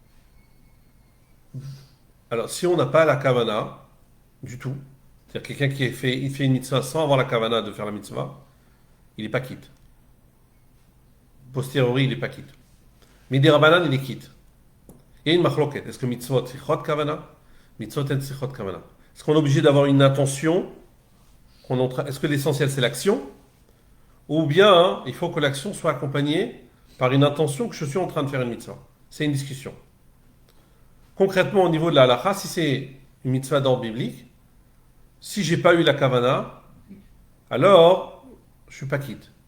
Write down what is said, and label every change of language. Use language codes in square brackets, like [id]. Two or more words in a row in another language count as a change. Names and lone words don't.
[fr] alors si on n'a pas la kavana du tout, c'est-à-dire quelqu'un il fait une mitzvah sans avoir la kavana de faire la mitzvah, il n'est pas quitte. Posteriori, il n'est pas quitte. [he] מדרבנן, [fr] il est quitte. Il y a une machloket. Est-ce que [he] מצוות צריכות כוונה? מצוות אין צריכות כוונה. [fr] Est-ce qu'on est obligé d'avoir une intention? Est-ce que l'essentiel c'est l'action? Ou bien il faut que l'action soit accompagnée par une intention que je suis en train de faire une mitzvah? C'est une discussion. Concrètement, au niveau de la halakha, si c'est une mitzvah d'ordre biblique, si j'ai pas eu la kavana, alors je suis pas quitte.